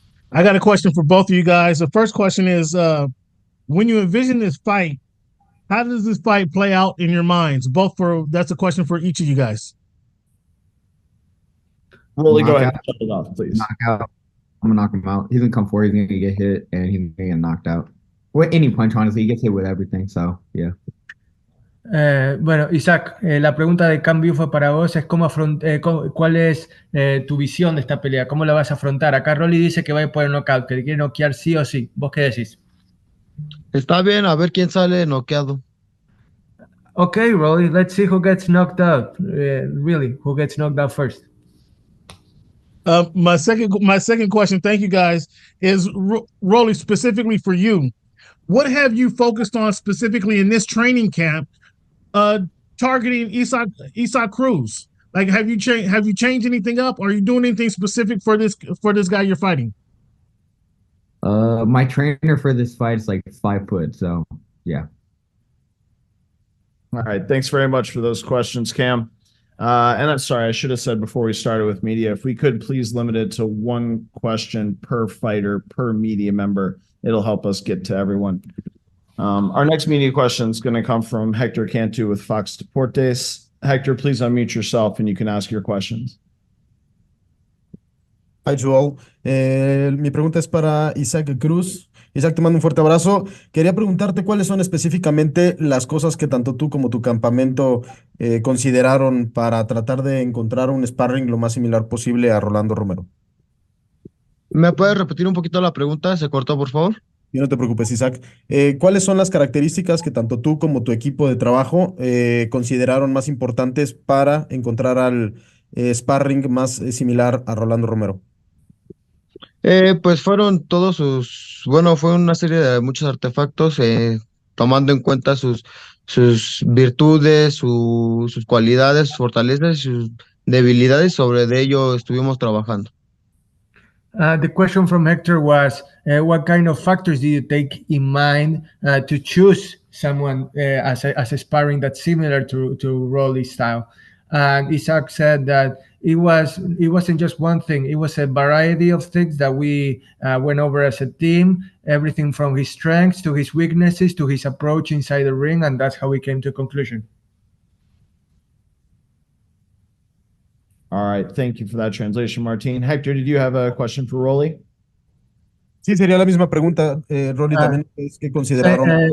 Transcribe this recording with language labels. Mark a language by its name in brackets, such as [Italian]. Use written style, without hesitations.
[English] I got a question for both of you guys. The first question is, when you envision this fight, how does this fight play out in your minds? That's a question for each of you guys. Rolly, go ahead and shut it off, please. Knockout. I'm going to knock him out. He's going to come forward. He's going to get hit, and he's going to get knocked out. With any punch, honestly, he gets hit with everything, so, yeah. [Spanish] Bueno, Isaac, la pregunta de cambio fue para vos, es cuál es tu visión de esta pelea, cómo la vas a afrontar. Acá Rolly dice que va a ir por el knockout, que le quiere noquear sí o sí. ¿Vos qué decís? Está bien, a ver quién sale noqueado. [English] Okay, Rolly, let's see who gets knocked out. Really, who gets knocked out first? My second question, thank you guys, is Rolly, specifically for you. What have you focused on specifically in this training camp, targeting Isaac Cruz? Like, have you changed anything up? Are you doing anything specific for this guy you're fighting? My trainer for this fight is like 5 foot, so yeah. All right, thanks very much for those questions, Cam. And I'm sorry, I should have said before we started with media, if we could please limit it to one question per fighter, per media member, it'll help us get to everyone. Our next media question is going to come from Hector Cantu with Fox Deportes. Hector, please unmute yourself and you can ask your questions. Hi, Joel. [Spanish] Mi pregunta es para Isaac Cruz. Isaac, te mando un fuerte abrazo. Quería preguntarte cuáles son específicamente las cosas que tanto tú como tu campamento consideraron para tratar de encontrar un sparring lo más similar posible a Rolando Romero. ¿Me puedes repetir un poquito la pregunta? ¿Se cortó, por favor? Y no te preocupes, Isaac. ¿Cuáles son las características que tanto tú como tu equipo de trabajo consideraron más importantes para encontrar al sparring más similar a Rolando Romero? Pues fueron todos fue una serie de muchos artefactos, tomando en cuenta sus virtudes, sus cualidades, sus fortalezas y sus debilidades. Sobre ello estuvimos trabajando. [English] The question from Hector was, what kind of factors do you take in mind to choose someone as a sparring that's similar to Rolly's style? And Isaac said that it wasn't just one thing. It was a variety of things that we went over as a team. Everything from his strengths to his weaknesses to his approach inside the ring, and that's how we came to a conclusion. All right. Thank you for that translation, Martin. Hector, did you have a question for Rolly? [Spanish] Sí, sería la misma pregunta, Rolly, también es que consideraron.